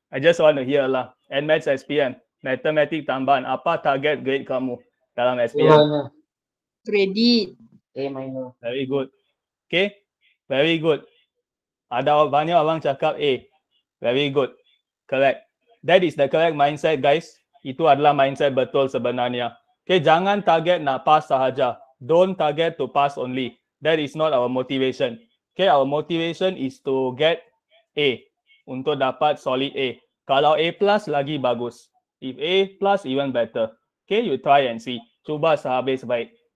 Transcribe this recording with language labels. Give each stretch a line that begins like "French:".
English: I just want to hear lah. NMaths SPM,
Malay: matematik tambahan. Apa target grade kamu dalam SPM?
English: Credit. A minor. Very good. Okay, very good.
Malay: Ada banyak orang cakap A.
English: Very good. Correct. That is the correct mindset, guys.
Malay: Itu adalah mindset betul sebenarnya. Okay, jangan target nak pass sahaja.
English: Don't target to pass only. That is not our motivation. Okay, our motivation is to get A.
Malay: Untuk dapat solid A. Kalau A plus lagi bagus.
English: If A plus even better. Okay, you try and see.
Malay: Cuba sehabis baik.